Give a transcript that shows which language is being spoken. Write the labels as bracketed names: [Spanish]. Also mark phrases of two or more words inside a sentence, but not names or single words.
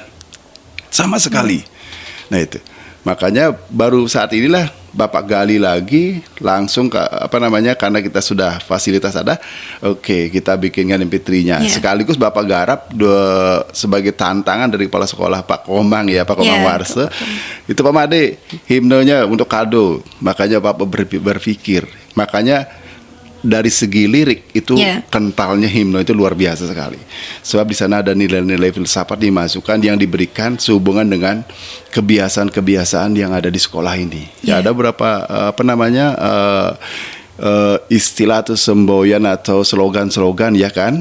[Indonesian] Sama sekali. Nah itu. Makanya baru saat inilah Bapak gali lagi langsung karena kita sudah fasilitas ada, kita bikinkan MP3-nya. Sekaligus Bapak garap sebagai tantangan dari Kepala Sekolah Pak Komang ya, Pak Komang Warse. Itu Pak Made, himnenya untuk kado. Makanya Bapak berpikir. Makanya dari segi lirik itu kentalnya himne itu luar biasa sekali. Sebab di sana ada nilai-nilai filsafat dimasukkan yang diberikan sehubungan dengan kebiasaan-kebiasaan yang ada di sekolah ini. Ya ada beberapa istilah atau semboyan atau slogan-slogan ya kan.